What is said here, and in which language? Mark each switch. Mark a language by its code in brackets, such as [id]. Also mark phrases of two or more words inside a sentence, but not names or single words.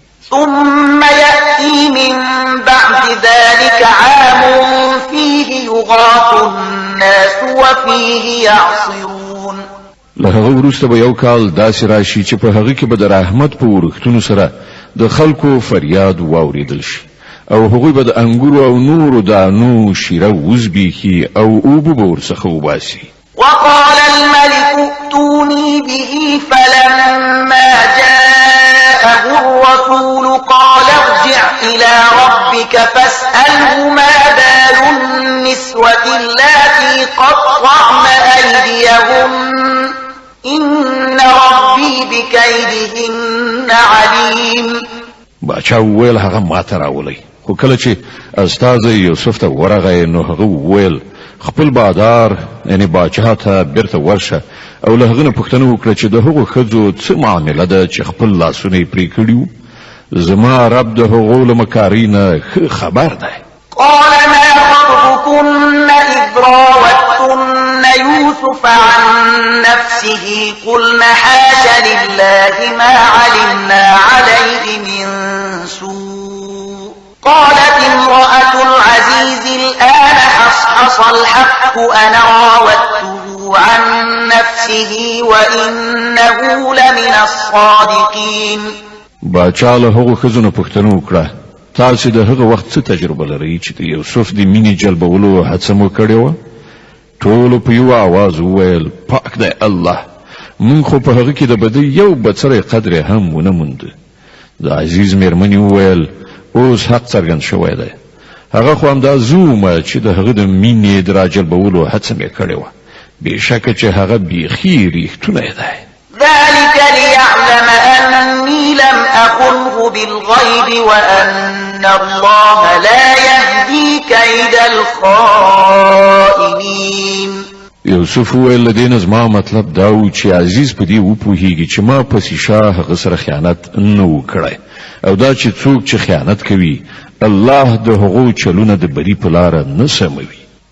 [ar] ثم يأتي من بعد ذلك عام فيه يغاث الناس وفيه يعصرون. [ps] له هغه وروسته به یو کال داسې راشي چې په هغه کې به د رحمت په ورښتونو سره د خلکو فریاد واوریدل شي او هغوی به د انګورو او نورو دانو شیره وزبیخي او اوبه به ورڅخه وباسي. [ar] وقال الملك ائتوني به فلما جاءه الرسول قال ارجع إلى ربك فاسأله ما بال النسوة اللاتي قطعن أيديهن إن ربي بكيدهن عليم. [ps] باچا وویل هغه ماته راولئ، خو کله چې استازی یوسف ته ورغی نو هغه وویل خپل بادار یعنی باچا ته بیرته ورشه او له هغه نه پوښتنه وکړه چې د هغو ښځو څه معامله ده چې خپل لاسونه یې پرې کړي وو. زما رب د هغو له مکارۍ نه ښه خبر دی. [ar] قال ما خطبكن إذ راوتن يوسف عن نفسه قلن حاش لله ما علمنا عليه من سوء قالت امرأة العزيز الآن حصحص الحق أنا راودته عن نفسه وإنه لمن الصادقين. [ps] باچا له هغو ښځو نه پوښتنه وکړه تاسې د هغه وخت څه تجربه لرئ چې د یوسف د مینې جلبولو هڅه مو کړې وه؟ ټولو په یو آواز وویل پاک دی الله، موږ خو په هغه کې د بدۍ یو بڅری قدر هم ونه مونده. د عزیز میرمنې وویل اوس حق څرګند شوی دی، هغه خو همدا زه وم چې د هغه د مینې د راجلبولو هڅه مې کړې وه، بېشکه چې هغه بیخي ریښتونی دی. [ar] ذلك ليعلم أني لم أخنه بالغيب وأن الله لا يهدي كيد الخائنين. [ps] یوسف وویل له دې نه زما مطلب دا و چې عزیز په دې وپوهیږي چې ما پسې شاه هغه سره خیانت نه و کړی او دا چې څوک چې خیانت کوي الله د هغو چلونه د بري په لاره نه سموي.